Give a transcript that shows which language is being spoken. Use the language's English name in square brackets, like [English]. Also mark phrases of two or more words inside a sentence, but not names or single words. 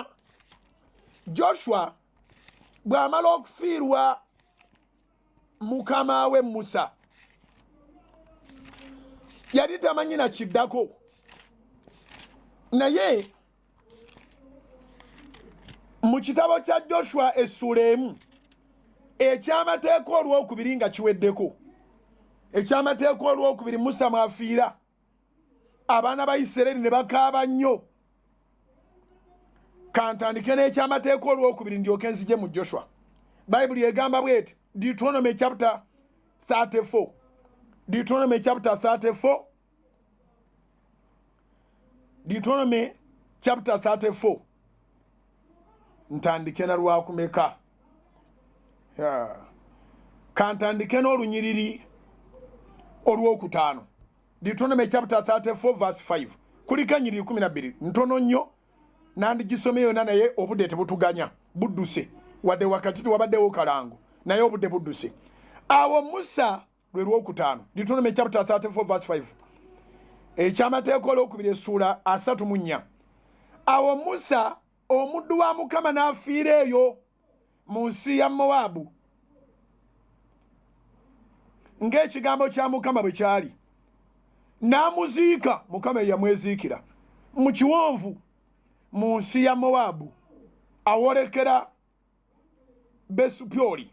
[Ganda] Joshua bw'amala okufiirwa mukama we Musa, yali tamanyi na kiddako, naye mu kitabo kya Joshua essula emu ekyamateeka olwokubiri nga kiweddeko, ekyamateeka olwokubiri Musa mwafiira, abaana ba Isirayiri ne bakaaba nnyo. Kantandike n'ekyamateeka olwokubiri ndyoke nzije mu Joshua. Bayibuli egamba bw'eti, [English] Deuteronomy chapter 34. Deuteronomy chapter 34. Deuteronomy chapter 34. [Ganda] Ntandike na lwakumeka. Kantandike n'olunyiriri olwokutaano. [English] Deuteronomy chapter 34 verse 5. [Ganda] Kulika nyiriri 12. Ntono nnyo nandigisome yonna naye obudde tebutuganya. Budduse. Wadde wakati tuwabaddewo kalango. Naye obudde budduse. Awo Musa lwe lwokutaano. [English] Deuteronomy chapter 34 verse 5. [Ganda] Ekyamateeka olwokubiri essula 34. Awo Musa omuddu wa Mukama n'afiira eyo mu nsi ya Mowabu, ng'ekigambo kya Mukama bwe kyali. N'amuziika, Mukama yamweziikira mu kiwonvu mu nsi ya Mowabu awolekera Besupyoli.